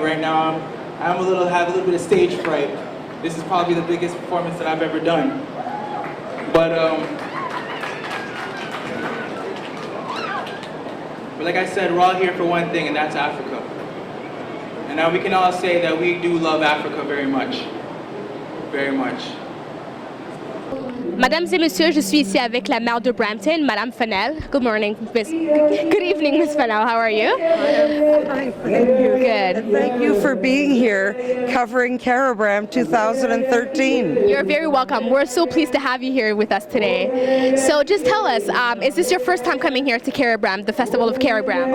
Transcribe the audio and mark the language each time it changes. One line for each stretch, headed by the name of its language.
English: Right now, have a little bit of stage fright. This is probably the biggest performance that I've ever done. But like I said, we're all here for one thing, and that's Africa. And now we can all say that we do love Africa very much. Very much.
French: Mesdames et messieurs, je suis ici avec la maire de Brampton, Madame Fennell.
English: Good morning, Miss. Good evening, Miss Fennell. How are you? Hi, thank you. Good. And thank you for being here covering Caribram 2013. You're very welcome. We're so pleased to have you here with us today. So just tell us, is this your first time coming here to Caribram, the Festival of Caribram?